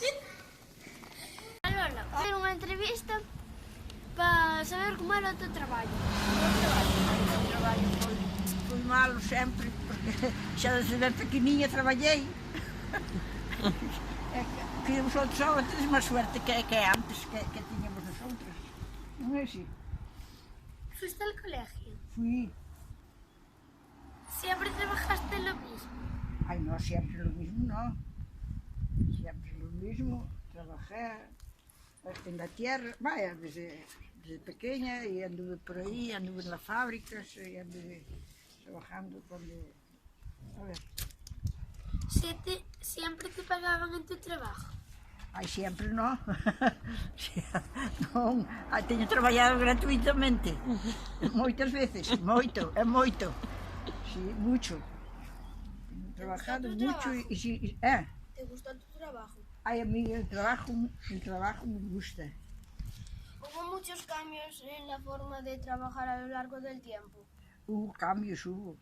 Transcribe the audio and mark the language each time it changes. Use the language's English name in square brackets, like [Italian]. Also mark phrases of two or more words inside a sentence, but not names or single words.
[Galician] Lola, facer unha entrevista para saber como era o teu traballo. O traballo foi malo sempre, porque xa desde ben pequeniña traballei. Que os outros agora tedes máis suerte que antes, que tiñamos os outros. Non é así? [Spanish] Fuiste al colegio? Fui. Siempre trabajaste lo mismo? Ai, no, siempre lo mismo, no. Siempre lo mismo. Trabajé en la tierra, vaya, desde pequeña, y anduve por ahí, anduve en las fábricas, y anduve trabajando cuando... A ver. Siempre te pagaban en tu trabajo? Ai, [Galician] sempre non. Non, teño traballado gratuitamente. Moitas veces, moito, é moito. [Spanish] Sí, mucho. [Galician] Teño [Spanish] trabajado mucho [Galician] e si, [Spanish] ¿Te gustó tu trabajo? Ai, a mí el trabajo me gusta. ¿Hubo muchos cambios en la forma de trabajar a lo largo del tiempo? Hubo cambios, hubo.